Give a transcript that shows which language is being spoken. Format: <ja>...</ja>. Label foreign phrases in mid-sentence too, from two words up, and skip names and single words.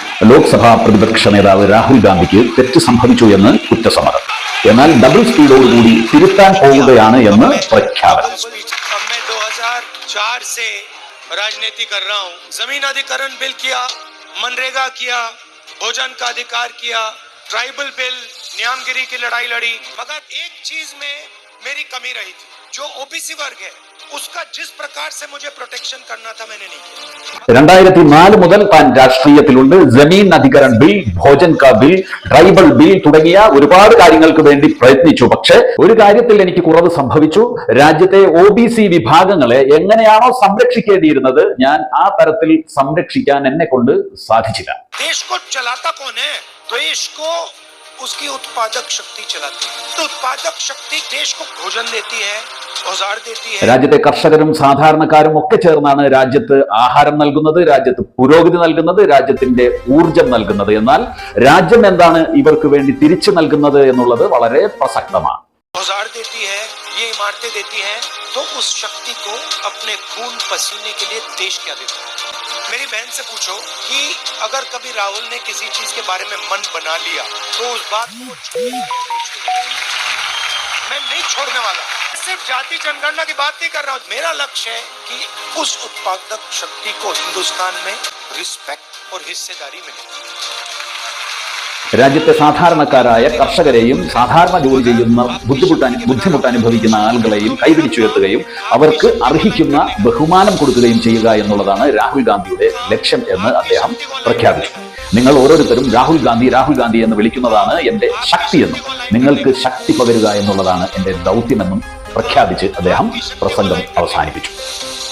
<ml>ലോക്സഭാ പ്രതിപക്ഷ നേതാവ് രാഹുൽ ഗാന്ധിക്ക് തെറ്റ് സംഭവിച്ചു എന്ന് കുറ്റസമ്മതം. എന്നാൽ ഡബിൾ സ്പീഡോടുകൂടി തിരുത്താൻ പോവുകയാണ് എന്ന് പ്രഖ്യാപനം.</ml> <hi>राजनीति कर रहा हूँ. जमीन अधिकरण बिल किया, मनरेगा किया, भोजन का अधिकार किया,</hi> <en>tribal bill,</en> <hi>न्यामगिरी की लड़ाई लड़ी, मगर एक चीज में मेरी कमी रही थी. जो ओबीसी वर्ग है उसका जिस प्रकार से मुझे प्रोटेक्शन करना था मैंने नहीं किया.</hi> <ml>2004 മുതൽ താൻ രാഷ്ട്രീയത്തിലുണ്ട്.</ml> <hi>जमीन अधिकरण बिल, भोजन का बिल,</hi> <en>tribal bill</en> <ml>തുടങ്ങിയ ഒരുപാട് കാര്യങ്ങൾക്ക് വേണ്ടി പ്രയത്നിച്ചു. പക്ഷെ ഒരു കാര്യത്തിൽ എനിക്ക് കുറവ് സംഭവിച്ചു. രാജ്യത്തെ OBC വിഭാഗങ്ങളെ എങ്ങനെയാണോ സംരക്ഷിക്കേണ്ടിയിരുന്നത് ഞാൻ ആ തരത്തിൽ സംരക്ഷിക്കാൻ എന്നെ കൊണ്ട് സാധിച്ചില്ല.</ml> <hi>उसकी उत्पादक शक्ति चलाती है. तो उत्पादक शक्ति देश को भोजन देती है, औजार देती है.</hi> <ml>രാജ്യത്തെ കർഷകരും സാധാരണക്കാരും ഒക്കെ ചേർന്നാണ് രാജ്യത്ത് ആഹാരം നൽകുന്നത്, രാജ്യത്ത് പുരോഗതി നൽകുന്നത്, രാജ്യത്തിന്റെ ഊർജം നൽകുന്നത്. എന്നാൽ രാജ്യം എന്താണ് ഇവർക്ക് വേണ്ടി തിരിച്ചു നൽകുന്നത് എന്നുള്ളത് വളരെ പ്രസക്തമാണ്.</ml> <hi>औजार देती है, ये इमारतें देती है, तो उस शक्ति को अपने खून पसीने के लिए देश क्या देता है. मेरी बहन से पूछो कि अगर कभी राहुल ने किसी चीज के बारे में मन बना लिया तो उस बात को मैं नहीं छोड़ने वाला. सिर्फ जाति जनगणना की बात नहीं कर रहा हूं. मेरा लक्ष्य है कि उस उत्पादक शक्ति को हिंदुस्तान में रिस्पेक्ट और हिस्सेदारी मिले.</hi> <ml>രാജ്യത്തെ സാധാരണക്കാരായ കർഷകരെയും സാധാരണ ജോലി ചെയ്യുന്ന ബുദ്ധിമുട്ട് അനുഭവിക്കുന്ന ആളുകളെയും കൈപിടിച്ചുയർത്തുകയും അവർക്ക് അർഹിക്കുന്ന ബഹുമാനം കൊടുക്കുകയും ചെയ്യുക എന്നുള്ളതാണ് രാഹുൽ ഗാന്ധിയുടെ ലക്ഷ്യം എന്ന് അദ്ദേഹം പ്രഖ്യാപിച്ചു. നിങ്ങൾ ഓരോരുത്തരും രാഹുൽ ഗാന്ധി എന്ന് വിളിക്കുന്നതാണ് എന്റെ ശക്തിയെന്നും നിങ്ങൾക്ക് ശക്തി പകരുക എന്നുള്ളതാണ് എന്റെ ദൗത്യമെന്നും പ്രഖ്യാപിച്ച് അദ്ദേഹം പ്രസംഗം അവസാനിപ്പിച്ചു.</ml>